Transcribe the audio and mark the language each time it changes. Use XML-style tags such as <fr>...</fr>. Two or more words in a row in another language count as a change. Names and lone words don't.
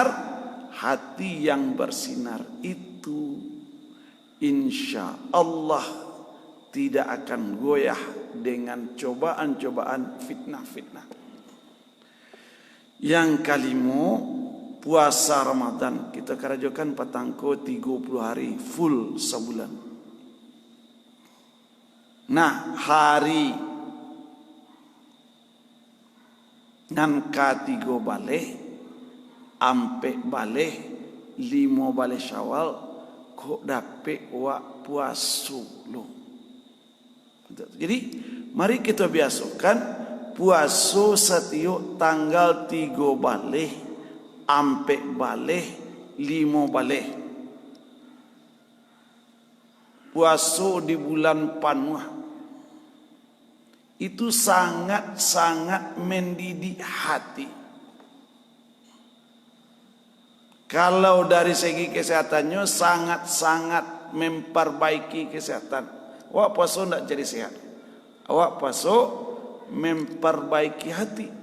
<id>Hati yang bersinar itu</id> <ar>إن شاء الله</ar> <id>tidak akan goyah dengan cobaan-cobaan fitnah-fitnah. Yang kelima, puasa Ramadan.</id> <min>Kita karajokan patangko 30 hari full sebulan. Nah, hari nan katigo baleh, ampe baleh, 5 baleh Syawal, kok dape wa puasu lo.</min> <id>Jadi mari kita biasakan puasu setiap tanggal</id> <min>3 baleh, ampe baleh, 5 baleh. Puasu di bulan Panuah.</min> <id>Itu sangat-sangat mendidik hati. Kalau dari segi kesehatannya sangat-sangat memperbaiki kesehatan. Awak puasa tidak jadi sehat. Awak puasa memperbaiki hati.</id>